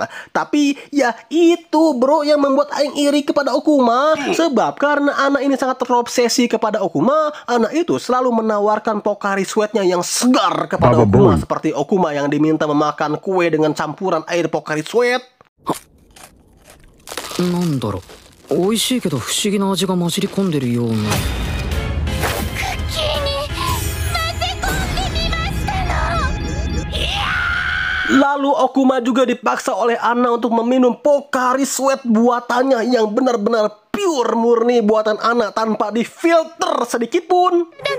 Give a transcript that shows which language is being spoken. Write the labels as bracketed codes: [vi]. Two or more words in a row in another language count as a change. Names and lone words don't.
[id] Tapi ya itu bro yang membuat aing iri kepada Okuma, sebab karena Ana ini sangat terobsesi kepada Okuma, Ana itu selalu menawarkan Pocari Sweat-nya yang segar kepada Okuma, seperti Okuma yang diminta memakan kue dengan campuran air Pocari Sweat. [ja] なんだろう、美味しいけど不思議な味が混じり込んでるような。 [id] Lalu Okuma juga dipaksa oleh Ana untuk meminum Pocari Sweat buatannya yang benar-benar pure murni buatan Ana tanpa difilter sedikit pun.